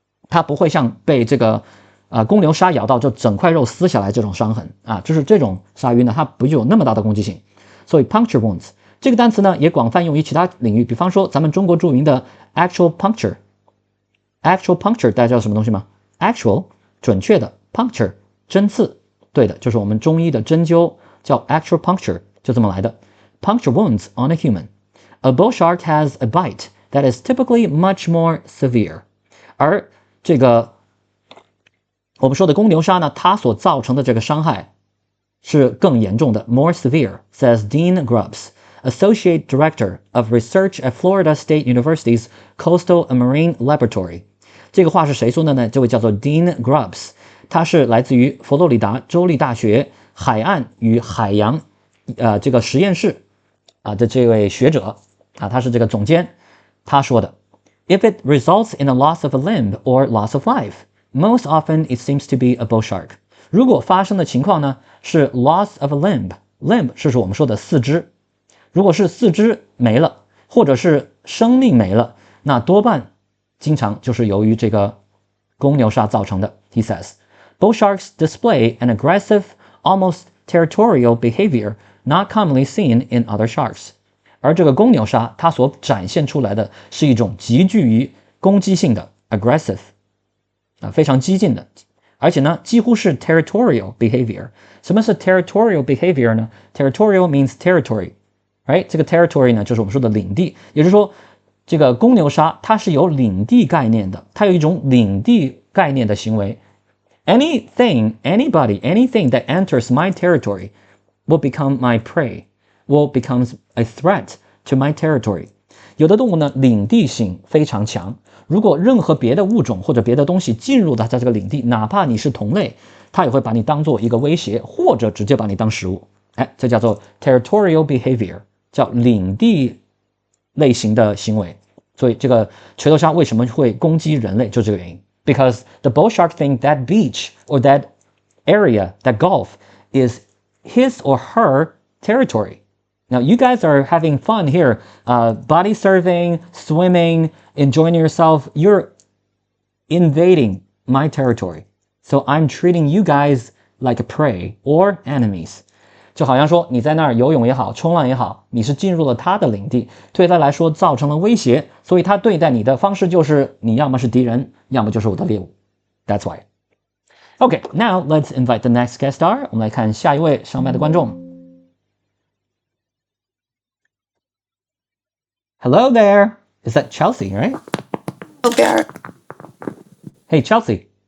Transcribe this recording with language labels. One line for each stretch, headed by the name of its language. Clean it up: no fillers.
Chinese: 它不会像被这个公牛鲨咬到就整块肉撕下来这种伤痕就是这种鲨鱼呢，它不具有那么大的攻击性。所以 puncture wounds 这个单词呢也广泛用于其他领域，比方说咱们中国著名的 actual puncture。actual puncture 大家知道什么东西吗？ actual 准确的， puncture 针刺，对的，就是我们中医的针灸叫 actual puncture， 就这么来的。
English: puncture wounds on a human. A bull shark has a bite that is typically much more severe.
Chinese: 而这个我们说的公牛鲨呢，它所造成的这个伤害是更严重的
English: more severe, says Dean Grubbs, Associate Director of Research at Florida State University's Coastal and Marine Laboratory.
Chinese: 这个话是谁说的呢？这位叫做 Dean Grubbs， 他是来自于佛罗里达州立大学海岸与海洋这个实验室的这位学者他是这个总监，他说的
English: If it results in a loss of a limb or loss of life, most often it seems to be a bull shark.
Chinese: 如果发生的情况呢是 loss of a limb 是我们说的四肢，如果是四肢没了或者是生命没了，那多半经常就是由于这个公牛鲨造成的。
English: He says, bull sharks display an aggressive, almost territorial behavior not commonly seen in other sharks.
Chinese: 而这个公牛鲨它所展现出来的是一种极具于攻击性的 aggressive 非常激进的，而且呢几乎是 territorial behavior。什么是 territorial behavior 呢？
English: Territorial means territory, right?
Chinese: 这个 territory 呢就是我们说的领地，也就是说这个公牛鲨它是有领地概念的，它有一种领地概念的行为。 Anything, anybody, anything that enters my territory will become my prey, will becomes a threat to my territory. 有的动物呢领地性非常强，如果任何别的物种或者别的东西进入到它这个领地，哪怕你是同类，它也会把你当做一个威胁，或者直接把你当食物。这叫做 territorial behavior， 叫领地类型的行为。所以这个锤头鲨为什么会攻击人类，就这个原因。
English: Because the bull shark think that beach or that area, that gulf, is his or her territory. Now, you guys are having fun here, body surfing, swimming, enjoying yourself. You're invading my territory. So I'm treating you guys like a prey or enemies.
Chinese: 就好像说你在那儿游泳也好，冲浪也好，你是进入了他的领地，对他来说造成了威胁，所以他对待你的方式就是你要么是敌人，要么就是我的猎物。
English: That's why. Okay, now let's invite the next guest star.
Chinese: 我们来看下一位上麦的观众。
English: Hello there. Is that Chelsea, right? Hello, Barry. Hey, Chelsea.